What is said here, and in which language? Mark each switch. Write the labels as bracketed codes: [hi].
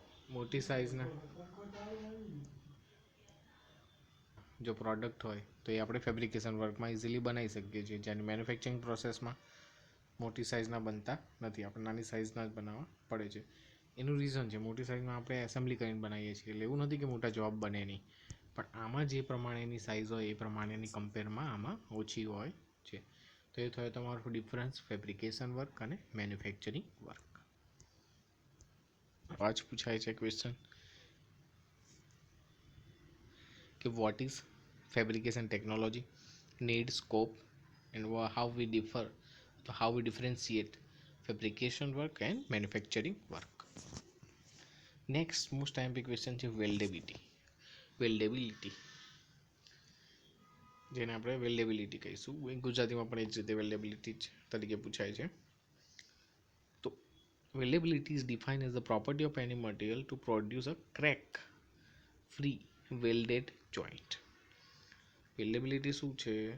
[gu] મોટી સાઇઝના જો પ્રોડક્ટ હોય તો એ આપણે ફેબ્રિકેશન વર્કમાં ઇઝીલી બનાવી શકીએ છીએ, જ્યારે મેન્યુફેક્ચરિંગ પ્રોસેસમાં મોટી સાઇઝના બનતા નથી, આપણે નાની સાઇઝના જ બનાવવા પડે છે. એનું રીઝન છે, મોટી સાઇઝમાં આપણે એસેમ્બલી કરીને બનાવીએ છીએ, એટલે એવું નથી કે મોટા જોબ બને નહીં, પણ આમાં જે પ્રમાણેની સાઇઝ હોય એ પ્રમાણેની કમ્પેરમાં આમાં ઓછી હોય છે. તો એ થયો તમારો ડિફરન્સ ફેબ્રિકેશન વર્ક અને મેન્યુફેક્ચરિંગ વર્ક. આજ પૂછાય છે ક્વેશ્ચન કે [en] What is fabrication technology, need, scope, and how we differentiate fabrication work and manufacturing work. Next most time question [gu] છે વેલ્ડેબિલિટી, જેને આપણે વેલ્ડેબિલિટી કહીશું, ગુજરાતીમાં પણ એ જ રીતે વેલ્ડેબિલિટી તરીકે પૂછાય છે. [en] તો weldability is defined as the property of any material to produce a crack free welded joint. [gu] Weldability શું છે?